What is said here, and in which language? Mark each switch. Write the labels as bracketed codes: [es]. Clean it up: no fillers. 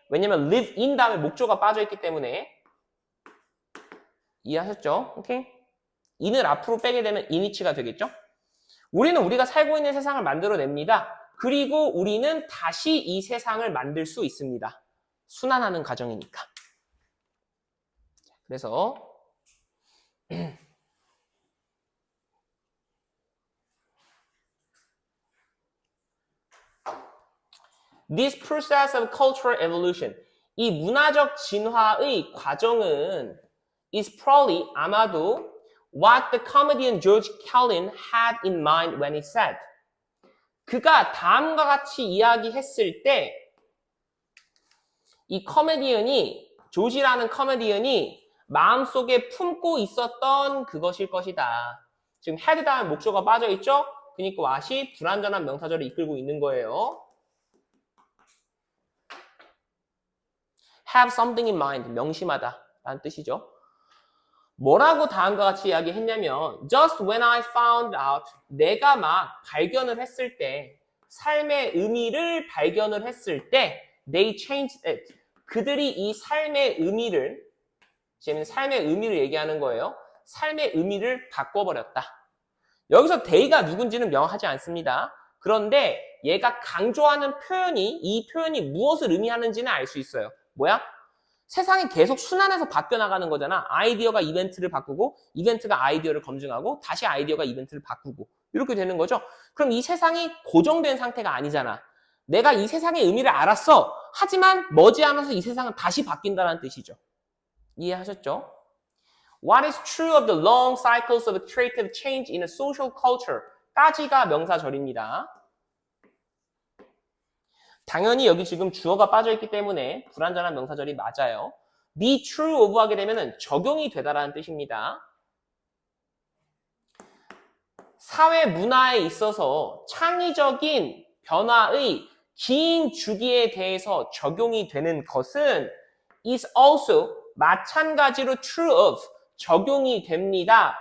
[ko] 왜냐면 live in 다음에 목조가 빠져있기 때문에. 이해하셨죠? 오케이? in을 앞으로 빼게 되면 in이치가 되겠죠? 우리는 우리가 살고 있는 세상을 만들어냅니다. 그리고 우리는 다시 이 세상을 만들 수 있습니다. 순환하는 과정이니까. 그래서 [en] This process of cultural evolution, [ko] 이 문화적 진화의 과정은 [en] is probably [ko] 아마도 [en] what the comedian George Carlin had in mind when he said. [ko] 그가 다음과 같이 이야기했을 때 이 커메디언이, 조지라는 커메디언이 마음속에 품고 있었던 그것일 것이다. 지금 had 다음에 목조가 빠져있죠? 그러니까 what이 불완전한 명사절을 이끌고 있는 거예요. [en] have something in mind, [ko] 명심하다 라는 뜻이죠. 뭐라고 다음과 같이 이야기했냐면 [en] just when I found out, [ko] 내가 막 발견을 했을 때, 삶의 의미를 발견을 했을 때 [en] they changed it. [ko] 그들이 이 삶의 의미를, 지금 삶의 의미를 얘기하는 거예요. 삶의 의미를 바꿔버렸다. 여기서 they가 누군지는 명확하지 않습니다. 그런데 얘가 강조하는 표현이, 이 표현이 무엇을 의미하는지는 알 수 있어요. 뭐야? 세상이 계속 순환해서 바뀌어 나가는 거잖아. 아이디어가 이벤트를 바꾸고, 이벤트가 아이디어를 검증하고, 다시 아이디어가 이벤트를 바꾸고, 이렇게 되는 거죠. 그럼 이 세상이 고정된 상태가 아니잖아. 내가 이 세상의 의미를 알았어. 하지만 머지않아서 이 세상은 다시 바뀐다는 뜻이죠. 이해하셨죠? [en] What is true of the long cycles of creative change in a social culture? [ko] 까지가 명사절입니다. 당연히 여기 지금 주어가 빠져있기 때문에 불완전한 명사절이 맞아요. be true of 하게 되면 적용이 되다라는 뜻입니다. 사회 문화에 있어서 창의적인 변화의 긴 주기에 대해서 적용이 되는 것은 [en] is also [ko] 마찬가지로 [en] true of [ko] 적용이 됩니다.